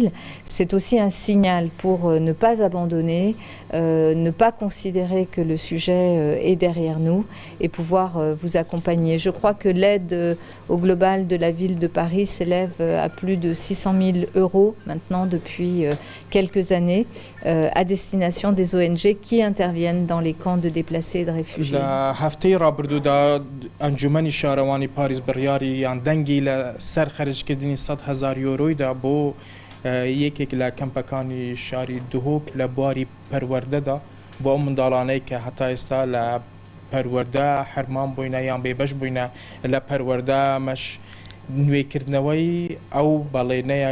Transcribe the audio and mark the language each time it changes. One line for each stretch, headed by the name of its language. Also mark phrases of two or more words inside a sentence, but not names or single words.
French: C'est aussi un signal pour ne pas abandonner, ne pas considérer que le sujet est derrière nous et pouvoir vous accompagner. Je crois que l'aide au global de la ville de Paris s'élève à plus de 600 000 € maintenant depuis quelques années à destination des ONG qui interviennent dans les camps de déplacés et de réfugiés.
Central Kurdish: هەفتەی ڕابردوودا ئەنجومەنی شارەوانی پاریس بڕیاری یان دەنگی لە سەر خەرجکردنی 100,000 یۆرۆیدا بۆ یەکێک لە کەمپەکانی شاری دهۆک لە بواری پەروەردەدا بۆ ئەو منداڵانەی کە هەتا ئێستا لە پەروەردە حرمان بووینە یان بێبەش بووینە لە پەروەردە مەش نوێکردنەوەی ئەو بەڵێنەیە